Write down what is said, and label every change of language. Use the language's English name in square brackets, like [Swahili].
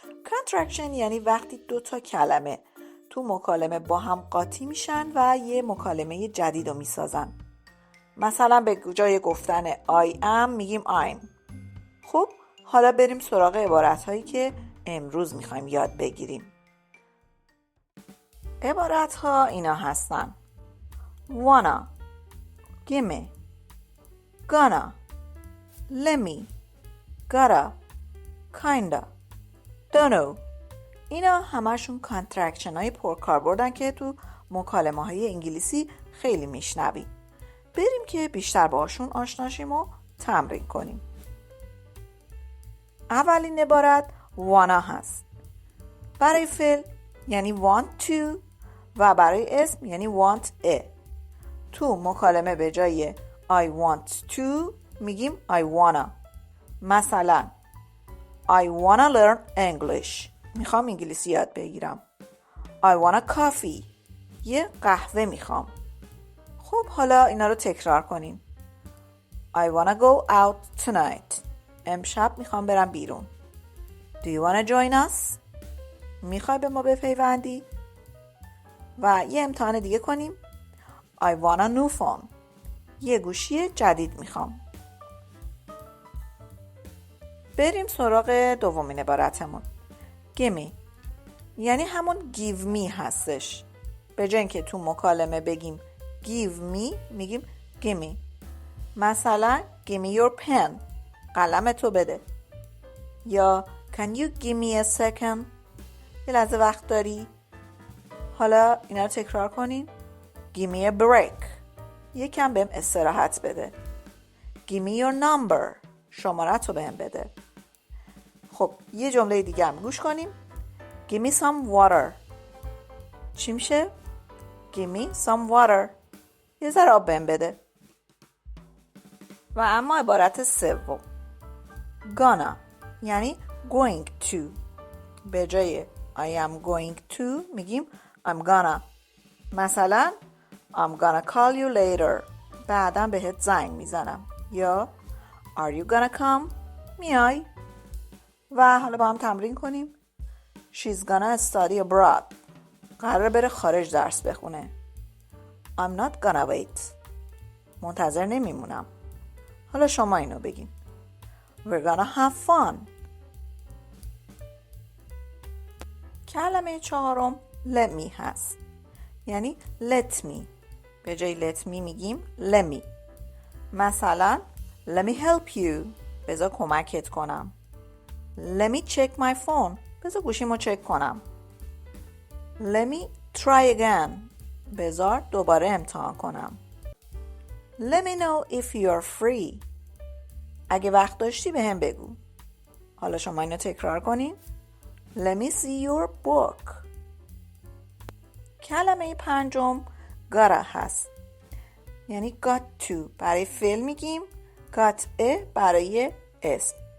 [Persian] کانترکشن یعنی وقتی دو تا کلمه تو مکالمه با هم قاطی میشن و یه مکالمه جدید رو میسازن. مثلا به جای گفتن I am میگیم I'm. خب حالا بریم سراغ عبارت هایی که امروز میخوایم یاد بگیریم. عبارت ها اینا هستن: wanna، gimme، gonna، lemmy، gotta، kinda، dunno. اینا همشون کانترکشن های پرکاربردن که تو مکالمه های انگلیسی خیلی میشنوی. بریم که بیشتر باشون آشنا شیم و تمرین کنیم. اولین عبارت wanna هست. برای فعل یعنی want to و برای اسم یعنی want a. تو مکالمه به جای I want to میگیم I wanna. [English] مثلا I wanna learn English. [Persian] میخوام انگلیسی یاد بگیرم. [English] I wanna coffee. [Persian] یه قهوه میخوام. خب حالا اینا رو تکرار کنیم. [English] I wanna go out tonight. [Persian] امشب میخوام برم بیرون. [English] Do you wanna join us? [Persian] میخوای به ما بپیوندی؟ و یه امتحان دیگه کنیم. [English] I want a new phone. [Persian] یه گوشی جدید میخوام. بریم سراغ دومین عبارتمون. gimme یعنی همون give me هستش. به جای اینکه تو مکالمه بگیم give me میگیم gimme. [English] مثلا give me your pen. [Persian] قلم تو بده. یا [English] can you give me a second؟ [Persian] یه لحظه وقت داری؟ حالا اینا رو تکرار کنین. [English] Give me a break. [Persian] یکم بهم استراحت بده. [English] Give me your number. [Persian] شمارت رو بهم بده. خب یه جمله دیگه هم گوش کنیم. [English] Give me some water. [Persian] چی میشه؟ [English] Give me some water. [Persian] یه ذره آب بهم بده. و اما عبارت سوم gonna یعنی going to. به جای I am going to میگیم I'm gonna. [English] مثلا I'm gonna call you later. [Persian] بعداً بهت زنگ میزنم. یا [English] Are you gonna come؟ [Persian] میای؟ و حالا با هم تمرین کنیم. [English] She's gonna study abroad. [Persian] قراره بره خارج درس بخونه. [English] I'm not gonna wait. [Persian] منتظر نمیمونم. حالا شما اینو بگین. [English] We're gonna have fun. [Persian] کلمه چهارم let me هست. یعنی let me. به جای let me میگیم let me. مثلا [English] let me help you. [Persian] بذار کمکت کنم. [English] Let me check my phone. [Persian] بذار گوشیمو چک کنم. [English] Let me try again. [Persian] بذار دوباره امتحان کنم. [English] Let me know if you're free. [Persian] اگه وقت داشتی به هم بگو. حالا شما اینو تکرار کنین. [English] Let me see your book. [Persian] کلمه پنجم gotta هست. یعنی got to. برای فعل میگیم got a برای اسم.